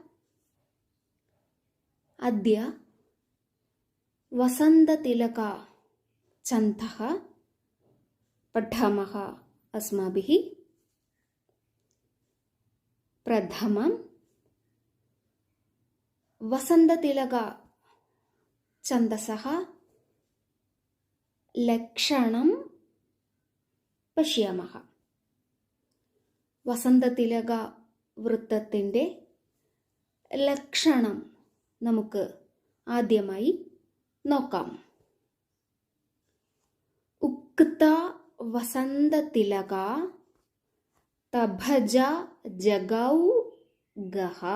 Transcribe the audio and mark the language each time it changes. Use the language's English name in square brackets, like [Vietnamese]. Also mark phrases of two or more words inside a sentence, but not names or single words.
[Sanskrit] अद्य वसन्ततिलका छन्दः पठामः अस्माभिः। प्रथमं वसन्ततिलका छन्दसः लक्षणं पश्यामः. [Malayalam] വസന്തതിലക വൃത്തത്തിൻ്റെ ലക്ഷണം നമുക്ക് ആദ്യമായി നോക്കാം. [Sanskrit] उक्त वसन्ततिलक तभज जगौ गह.